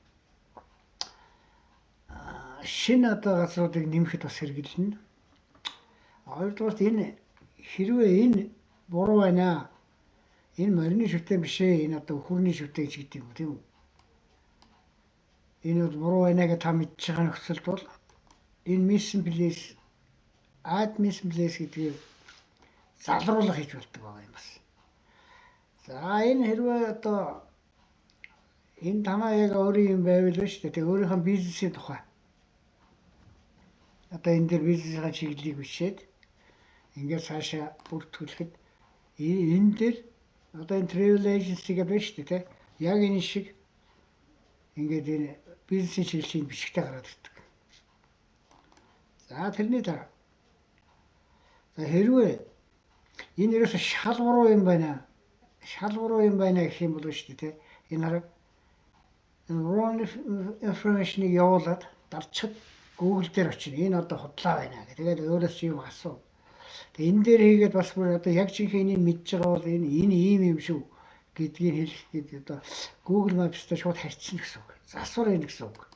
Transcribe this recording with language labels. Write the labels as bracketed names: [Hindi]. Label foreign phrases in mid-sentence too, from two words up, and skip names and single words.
[Mongolian] Шинэ одоо газруудыг нэмэхэд бас хэрэгэлнэ. Хоёрдугаарт энэ хэрвээ энэ буруу байна. Энэ морины шүтэн биш ээ. Энэ одоо хүрний шүтэн гэж гэдэг юм тийм үү? Энэ бол буруу байна гэж та мэдж байгаа нөхцөлд бол энэ [English] missing place, add missing place [Mongolian] гэдгийг залруулах хийж болдог байгаа юм бас. За энэ хэрвээ одоо энэ танаа яг өөрийн юм байвал шүү дээ. Өөрийнхөө бизнесийн тухай. Одоо энэ дээр бизнесийн чиглэлийг бичээд ингээд цаашаа бүртгүүлэхэд энэ дээр одоо энэ [English] travel agency [Mongolian] гэдэг байна шүү дээ. Яг энэ шиг ингээд энэ бизнесийн чиглэлийн бичгтээ гараад ирдэг. За тэрний дараа. За хэрвээ энэ ерөөсө шал буруу юм байна. Шал буруу юм байна гэх юм бол шүү дээ. Энэ хараг [English] wrong information- [Mongolian] ыг явуулаад дарчаад Google дээр очино. Энэ одоо худлаа байна гэх. Тэгээд өөрөөс юм асуу. Тэгээд энэ дээр хийгээд бас бүр одоо яг жинхэнэ энийг мэдж байгаа бол энэ ийм юм шүү гэдгийг хэлэх гээд одоо Google Maps-тай шууд харьцсан гэсэн үг. Засвар энэ гэсэн үг.